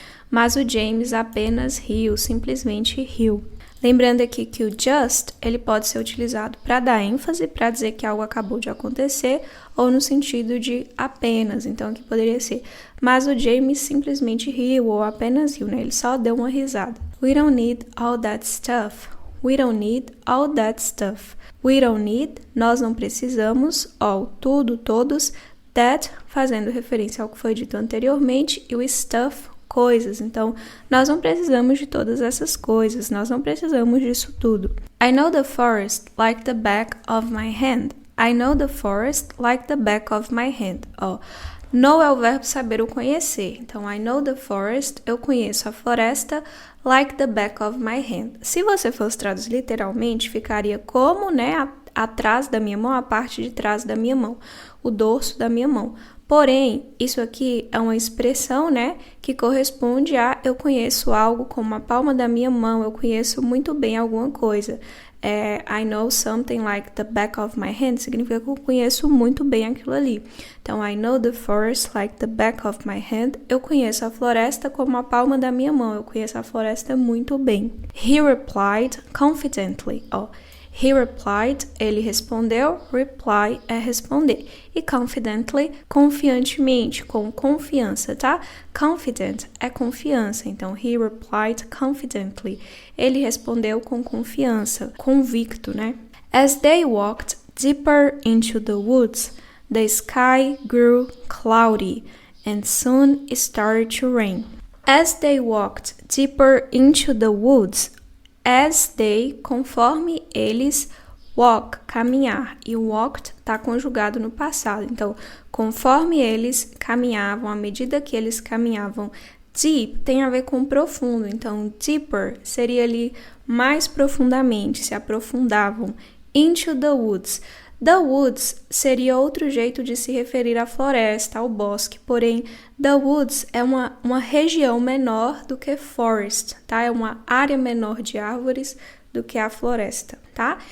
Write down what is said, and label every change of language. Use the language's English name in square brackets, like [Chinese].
[Portuguese] Mas o James apenas riu, simplesmente riu. Lembrando aqui que o just, ele pode ser utilizado para dar ênfase, para dizer que algo acabou de acontecer, ou no sentido de apenas. Então, aqui poderia ser, mas o James simplesmente riu, ou apenas riu, né? Ele só deu uma risada. [English] We don't need all that stuff. We don't need all that stuff. We don't need, [Portuguese] nós não precisamos, [English] all, [Portuguese] tudo, todos, that, fazendo referência ao que foi dito anteriormente, e o stuff, coisas. Então, nós não precisamos de todas essas coisas, nós não precisamos disso tudo. [English] I know the forest like the back of my hand. I know the forest like the back of my hand. [Portuguese] Ó, know é o verbo saber ou conhecer. Então, [English] I know the forest, [Portuguese] eu conheço a floresta, [English] like the back of my hand. [Portuguese] Se você fosse traduzir literalmente, ficaria como, né, atrás da minha mão, a parte de trás da minha mão, o dorso da minha mão. Porém, isso aqui é uma expressão, né, que corresponde a eu conheço algo como a palma da minha mão, eu conheço muito bem alguma coisa. [English] I know something like the back of my hand [Portuguese] significa que eu conheço muito bem aquilo ali. Então, [English] I know the forest like the back of my hand. [Portuguese] Eu conheço a floresta como a palma da minha mão, eu conheço a floresta muito bem. [English] He replied confidently. He replied, [Portuguese] ele respondeu, reply é responder. E confidently, confiantemente, com confiança, tá? [English] Confident [Portuguese] é confiança, então [English] he replied confidently. [Portuguese] Ele respondeu com confiança, convicto, né? [English] As they walked deeper into the woods, the sky grew cloudy and soon started to rain. As they walked deeper into the woods, as they, [Portuguese] conforme eles, [English] walk, [Portuguese] caminhar, e [English] walked [Portuguese] está conjugado no passado. Então, conforme eles caminhavam, à medida que eles caminhavam, deep tem a ver com profundo. Então, deeper seria ali mais profundamente, se aprofundavam. [English] Into the woods. The woods [Portuguese] seria outro jeito de se referir à floresta, ao bosque, porém, the woods é uma região menor do que forest, tá? É uma área menor de árvores do que a floresta, tá?